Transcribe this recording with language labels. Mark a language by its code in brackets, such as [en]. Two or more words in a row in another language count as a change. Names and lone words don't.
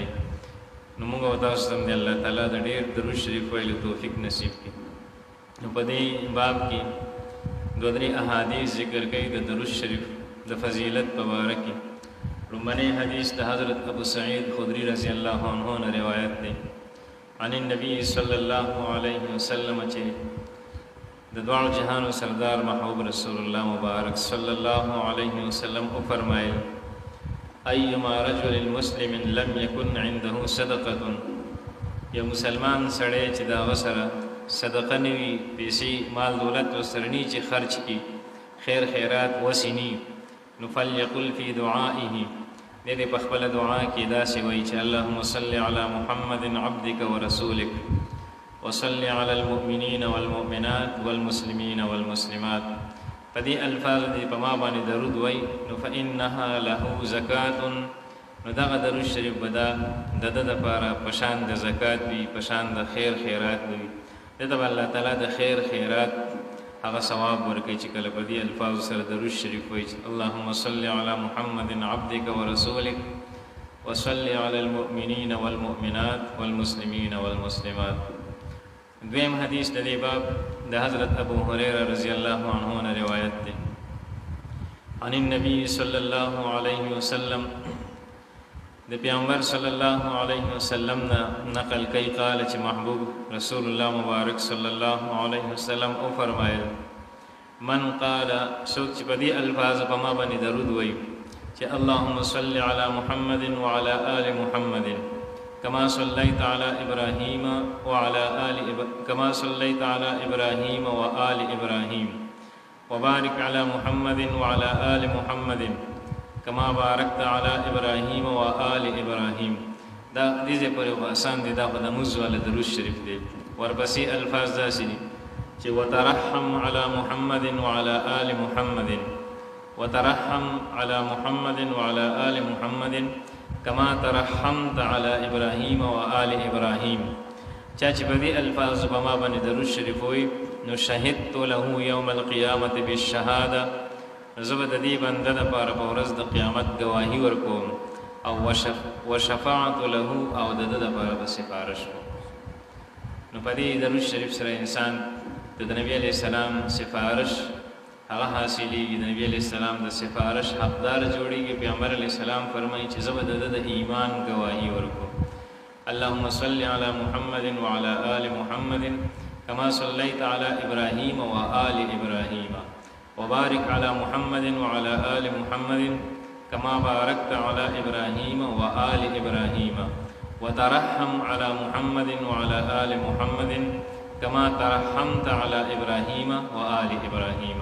[ps] نو موږ او تاسو ته د الله تعالی د ډېر درود شریف ویلو توفیق نصیب کړي. نو په دې باب کې دوه درې احادیث ذکر کوي د درود شریف د فضیلت په باره کې. لومړنی حدیث د حضرت ابو سعید خدری [ar] رضی الله عنه [ps] نه روایت دی [ar] عن النبي صلی الله علیه وسلم [ps] چې د دواړو جهانو سردار محبوب رسول الله مبارک [ar] صلی الله علیه وسلم [ps] او فرمایل [ar] ایما رجل مسلم لم يكن عنده صدقه، [ps] یا مسلمان سړی چې دا وسره صدقه نوي پیسې مال دولت وسرنی چې خرج کی خیر خیرات وسینی، نو [ar] فليقل في دعائه، [ps] دې په خپل دعا کې دا سی وایي چې [ar] اللهم صل على محمد عبدك ورسولك وصل على المؤمنين والمؤمنات والمسلمين والمسلمات. [ps] پدې الفاظ دې په ما باندې درود وای نو [ar] فإنها له زکات، [ps] نو دغه درود شریف بدا د لپاره پشان د زکات وي، پشان د خیر خیرات وي. دته الله تعالی د خیر خیرات هغه ثواب ورکړي چې کله په دې الفاظ سره درود شریف وایي [ar] اللهم صل على محمد عبدك ورسولك وصل على المؤمنين والمؤمنات والمسلمين والمسلمات. [ps] دویم حدیث د دې باب د حضرت ابو هريره [ar] رضی الله عنه [ps] نه روایت ده [ar] عن النبي صلى الله عليه وسلم، [ps] د پیغمبر [ar] صلی الله علیه وسلم [ps] نه نقل کوي قال چې محبوب رسول الله مبارک [ar] صلی الله علیه وسلم [ps] او فرمایل [ar] من قال [ps] سوک چې په دې الفاظ په ما باندې درود وایي چې [ar] اللهم صل على محمد وعلى آل محمد كما صليت على إبراهيم وعلى كما صليت على إبراهيم وآل إبراهيم وبارك على محمد وعلى آل محمد كما باركت على إبراهيم وآل إبراهيم. [ps] دا دې په آسان دي، دا په موضوع له درود شریف دی. ورپسې الفاظ داسې دي چې [ar] وترحم على محمد وعلى آل محمد، وترحم على محمد وعلى آل محمد كما ترحمت على إبراهيم وآل إبراهيم. [ps] چا چې په دې الفاظ په ما باندې درود شریف وایي نو [ar] شهدت له يوم القيامة بالشهادة، [ps] زه به د دې بنده دپاره په ورځ د قیامت ګواهي ورکوم، او [ar] وشفاعت له، [ps] او د ده دپاره به سفارش کوم. نو په دې درود شریف سره انسان د نبی [ar] علیه السلام [ps] سفارش هغه حاصلېږي، د نبی [ar] علیه السلام [ps] د سفارش حقدار جوړېږي. پیغمبر [ar] علیه السلام [ps] فرمایي چې زه به د ده د ایمان ګواهي ورکوم. [ar] اللهم صل على محمد وعلى آل محمد كما صليت على إبراهيم وآل إبراهيم وبارك على محمد وعلى آل محمد كما باركت على إبراهيم وآل إبراهيم وترحم على محمد وعلى آل محمد كما ترحمت على إبراهيم وآل إبراهيم.